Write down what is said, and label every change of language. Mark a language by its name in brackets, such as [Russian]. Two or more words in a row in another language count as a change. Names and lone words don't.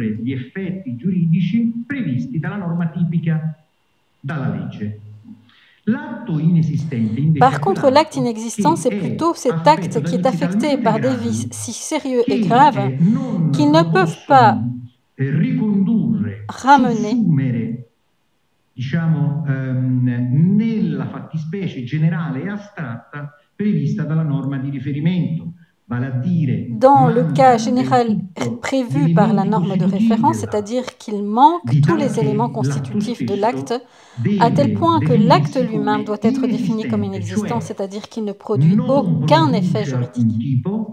[French] Par contre, l'acte inexistant, c'est plutôt cet acte qui est affecté par des vices si sérieux et graves qu'ils ne peuvent pas ramener [Italian] diciamo, nella fattispecie generale e astratta prevista dalla norma di riferimento. [French] Dans le cas général prévu par la norme de référence, c'est-à-dire qu'il manque tous les éléments constitutifs de l'acte, à tel point que l'acte lui-même doit être défini comme inexistant, c'est-à-dire qu'il ne produit aucun effet juridique.